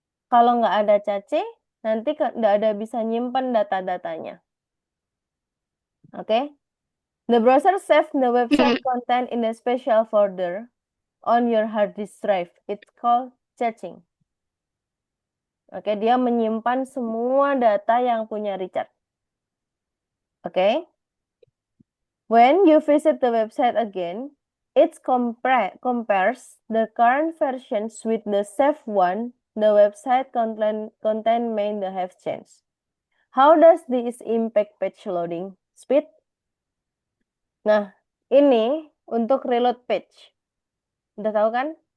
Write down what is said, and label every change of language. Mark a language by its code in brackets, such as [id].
[id] kalau nggak ada cache, nanti nggak ada bisa nyimpen data-datanya. Oke. [en] The browser saves the website content in a special folder on your hard disk drive. It's called caching. [id] Oke, dia menyimpan semua data yang punya Richard. Oke. [en] When you visit the website again, it compares the current versions with the saved one. The website content may have changed. How does this impact page loading speed? [id] Nah, ini untuk reload page. Udah tahu kan?